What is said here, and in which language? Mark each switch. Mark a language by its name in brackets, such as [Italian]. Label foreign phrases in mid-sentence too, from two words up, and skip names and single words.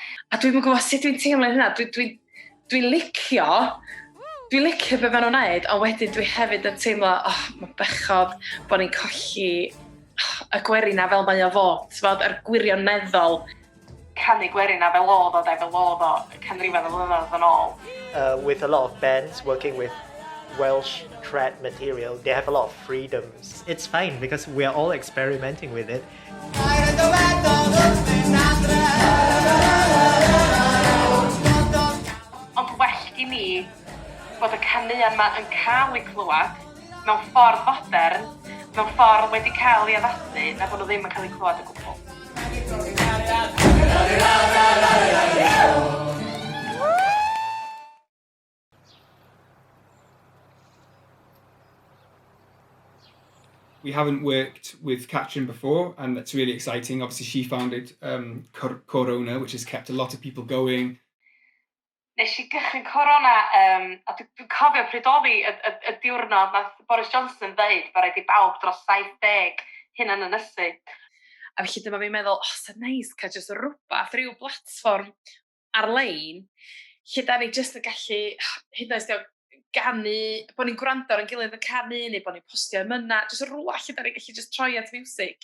[Welsh] A dwi'n gwybod sut dwi'n teimlo hynna, dwi'n licio be maen nhw'n neud, ond wedyn dwi hefyd yn teimlo, mae bechod bod ni'n colli y gwerina fel mae o fod, yr gwirioneddol. Canu gwerina fel oedd o canrifedd o flynyddoedd yn ôl. [English] With a lot of bands working with Welsh trad material, they have a lot of freedoms. It's fine because we are all experimenting with it. [Welsh] Ond well I mi bod y canuan yma yn cael eu clywed mewn ffordd fodern, mewn ffordd wedi cael ei addasu, na bod nhw ddim yn cael eu clywed o gwbl. [English] We haven't worked with Catrin before, and that's really exciting. Obviously, she founded Corona, which has kept a lot of people going. [Welsh] Nes I gychwyn Corona, a dwi'n cofio pryd oedd y diwrnod nath Boris Johnson dweud bod rhaid I bawb dros 70 hynna'n ynysu. A felly dyma fi'n meddwl, sy'n neis cael jyst rhywbeth, rhyw platform ar-lein, lle da ni jyst yn gallu, hyd yn oed ganu, bod ni'n gwrando ar ein gilydd yn canu, neu bod ni'n postio ymyna, jyst rhywbeth lle da ni gallu jyst troi at music.